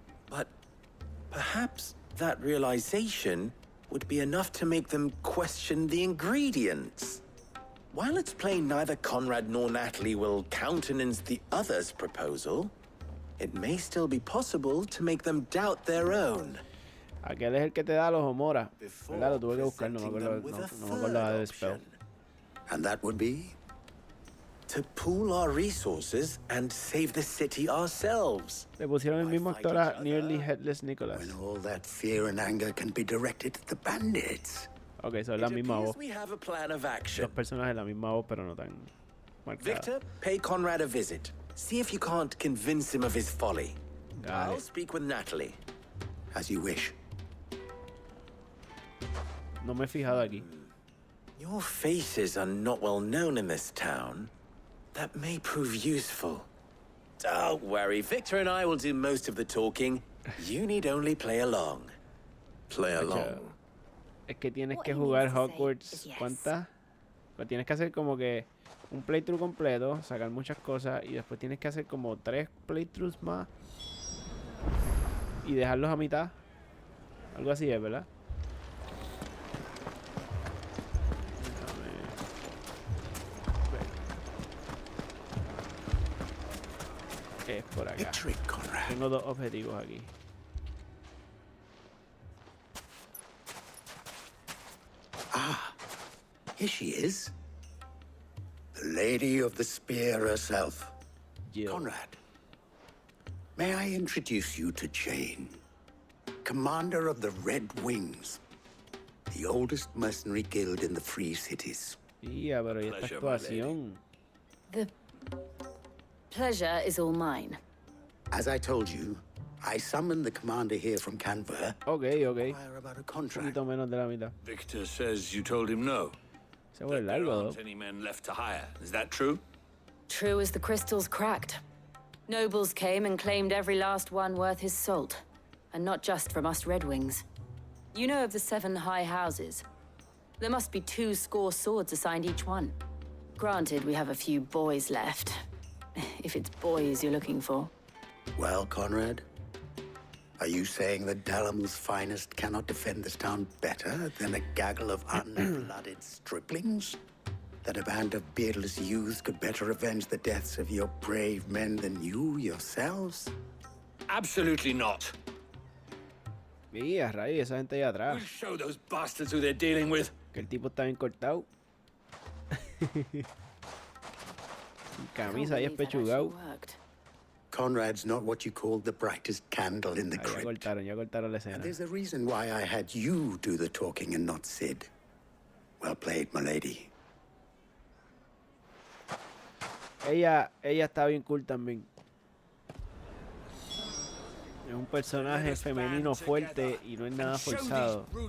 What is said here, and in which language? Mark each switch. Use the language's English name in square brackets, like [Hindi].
[English] But perhaps that realization would be enough to make them question the ingredients. While it's plain neither Conrad nor Natalie will countenance the other's proposal, it may still be possible to make them doubt their own. [Spanish] Aquel es el que te da los Homora. ¿Verdad? Lo tuve que buscar, no me acuerdo, no me acordaba del spell. [English] And that would be? To pool our resources and save the city ourselves. [Spanish] Le pusieron el mismo actor a Nearly Headless Nicholas. [English] When all that fear and anger can be directed at the bandits. [Spanish] Ok, son la misma voz. [English] We have a plan of action. [Spanish] Dos personajes, la misma voz, pero no tan marcada. [English] Victor, pay Conrad a visit. See if you can't convince him of his folly. I'll speak with Natalie. As you wish. [Spanish] No me he fijado aquí. [English] Your faces are not well known in this town. That may prove useful. Don't worry, Victor and I will do most of the talking. You need only play along. Play along. [Spanish] Es que tienes que jugar Hogwarts. ¿Cuántas? Pues tienes que hacer como que un playthrough completo, sacar muchas cosas y después tienes que hacer como 3 playthroughs más y dejarlos a mitad. Algo así es, ¿verdad? Es por acá. Tengo 2 objetivos aquí. [English] Ah, here she is. The Lady of the Spear herself. Jill. Conrad, may I introduce you to Jane, commander of the Red Wings, the oldest mercenary guild in the Free Cities. [Spanish] Yeah, pero ¿y esta actuación? [English] The pleasure is all mine. As I told you, I summoned the commander here from Canver. Okay. About a [Spanish] Un [English] contract. [Spanish] poquito menos de la mitad. [English] Victor says you told him no. [Spanish] Se vuelve [English] There [Spanish] largo, [English] aren't any men left to hire. Is that true? True as the crystals cracked. Nobles came and claimed every last one worth his salt. And not just from us Red Wings. You know of the 7 high houses. There must be 2 score swords assigned each one. Granted, we have a few boys left. If it's boys you're looking for. Well, Conrad, are you saying that Dalamil's finest cannot defend this town better than a gaggle of unblooded striplings? That a band of beardless youths could better avenge the deaths of your brave men than you yourselves? Absolutely not. [Spanish] Y a raíz, esa gente allá atrás. [English] We'll show those bastards who they're dealing with. [Spanish] Que el tipo está bien cortado. Sin camisa y espechugado. [English] Conrad's not what you call the brightest candle in the [Spanish] Ya [English] crypt. [Spanish] cortaron la escena. [English] And there's a reason why I had you do the talking and not Sid. Well played, my lady. [Spanish] Ella está bien cool también. Es un personaje femenino fuerte y no es nada forzado.